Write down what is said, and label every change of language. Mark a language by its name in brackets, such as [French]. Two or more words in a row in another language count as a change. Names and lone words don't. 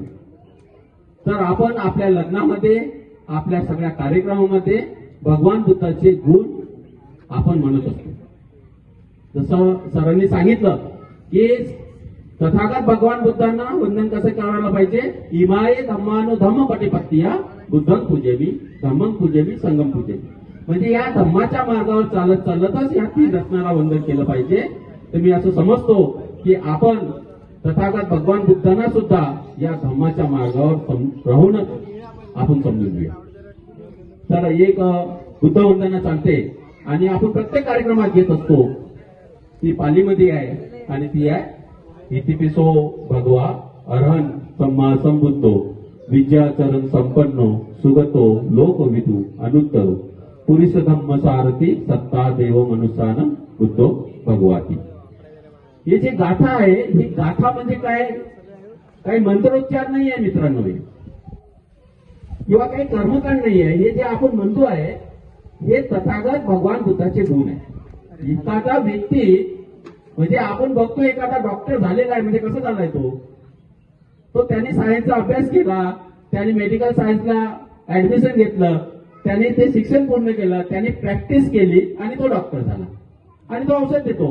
[Marathi] तर आपण आपल्या लग्नामध्ये, आपल्या सगळ्या कार्यक्रमामध्ये भगवान बुद्धाचे गुण आपण म्हणत असतो. जसं सरांनी सांगितलं की तथागत भगवान बुद्धांना वंदन कसं करायला पाहिजे? [Pali] इमाये धम्मानु धम्म पटिपत्तिया बुद्धं पूजेमी, धम्मं पूजेमी, संगम पूजेमी. [Marathi] म्हणजे या धम्माच्या मार्गावर चालत चालतच या 3 रत्नाला वंदन केलं पाहिजे. तर मी असं समजतो की आपण तथागत भगवान बुद्धांना सुद्धा या धम्माच्या मार्गावर राहूनच आपण समजून घेऊया. तर एक बुद्ध वंदना चालते आणि आपण प्रत्येक कार्यक्रमात घेत असतो. ती पालीमध्ये आहे आणि ती आहे [Pali] इतिपिसो भगवा अरहन सम्मा संबुद्धो विद्याचरण संपन्नो सुगतो लोकविदु अनुत्तरो पुरुष धम्म सारथी सत्ता देव मनुष्यानं बुद्धो भगवाती. [Marathi] हे जे गाथा आहे ही गाथा म्हणजे काय, काही मंत्रोच्चार नाही आहे मित्रांनो, किंवा काही कर्मकांड नाही आहे. हे जे आपण म्हणतो आहे हे तथागत भगवान बुद्धाचे गुण आहे. एखादा व्यक्ती म्हणजे आपण बघतो एखादा डॉक्टर झालेला आहे म्हणजे कसं झालाय तो त्याने सायन्सचा अभ्यास केला, त्याने [English] medical science [Marathi] ऍडमिशन घेतलं, त्याने ते शिक्षण पूर्ण केलं, त्याने प्रॅक्टिस केली आणि तो डॉक्टर झाला आणि तो औषध देतो.